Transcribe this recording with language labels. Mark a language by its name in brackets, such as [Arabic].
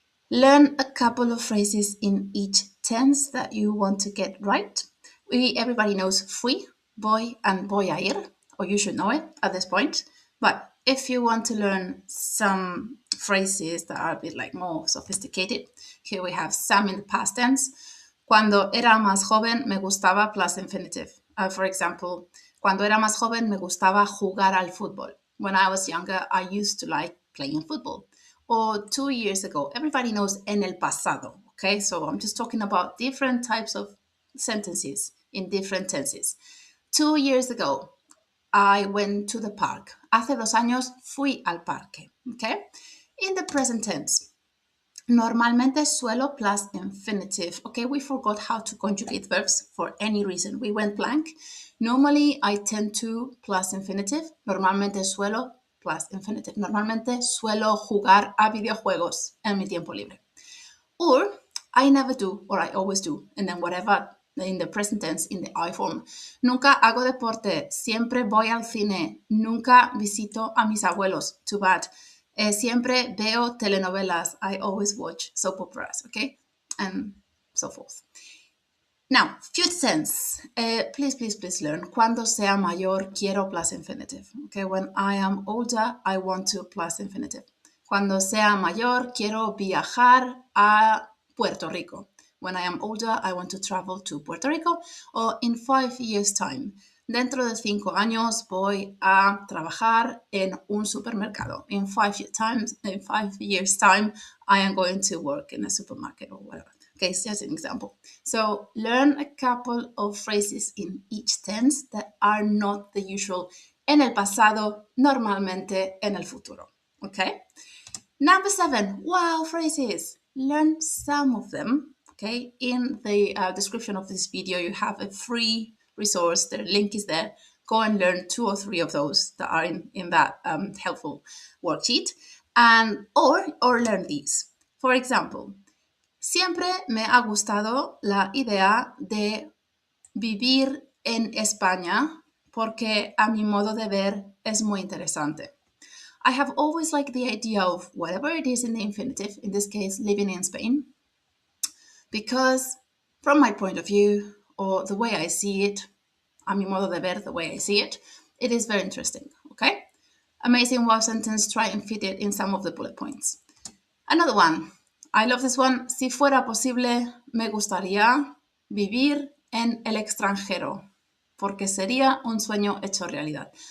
[English] Learn a couple of phrases in each tense that you want to get right. Everybody knows fui, voy, and voy a ir, or you should know it at this point. But if you want to learn some phrases that are a bit like more sophisticated, here we have some in the past tense. [Spanish] Cuando era más joven me gustaba [English] plus infinitive. For example, [Spanish] cuando era más joven me gustaba jugar al fútbol. [English] When I was younger, I used to like playing football. Or 2 years ago, everybody knows [Spanish] en el pasado, [English] okay? So I'm just talking about different types of sentences in different tenses. 2 years ago, I went to the park. [Spanish] Hace 2 años fui al parque, okay? [English] In the present tense, [Spanish] normalmente suelo [English] plus infinitive. Okay, we forgot how to conjugate verbs for any reason. We went blank. Normally, I tend to plus infinitive. [Spanish] Normalmente suelo [English] plus infinitive. [Spanish] Normalmente suelo jugar a videojuegos en mi tiempo libre. [English] Or I never do, or I always do. And then whatever in the present tense, in the I form. [Spanish] Nunca hago deporte. Siempre voy al cine. Nunca visito a mis abuelos. [English] Too bad. [Spanish] Siempre veo telenovelas. [English] I always watch soap operas, okay? And so forth. Now, future tense. Please learn. [Spanish] Cuando sea mayor, quiero [English] plus infinitive. Okay, when I am older, I want to plus infinitive. [Spanish] Cuando sea mayor, quiero viajar a Puerto Rico. [English] When I am older, I want to travel to Puerto Rico. Or in 5 years' time. [Spanish] Dentro de 5 años voy a trabajar en un supermercado. [English] In 5 years' time, I am going to work in a supermarket or whatever. Okay, it's just an example. So learn a couple of phrases in each tense that are not the usual [Spanish] en el pasado, normalmente, en el futuro. [English] Okay? Number 7, wow phrases. Learn some of them. Okay, in the description of this video, you have a free resource. The link is there. Go and learn 2 or 3 of those that are in that helpful worksheet, and or learn these. For example, [Spanish] siempre me ha gustado la idea de vivir en España porque a mi modo de ver es muy interesante. [English] I have always liked the idea of whatever it is in the infinitive, in this case, living in Spain, because from my point of view, or the way I see it, [Spanish] a mi modo de ver, [English] the way I see it, it is very interesting, okay? Amazing wow sentence, try and fit it in some of the bullet points. Another one, I love this one. [Spanish] Si fuera posible, me gustaría vivir en el extranjero, porque sería un sueño hecho realidad.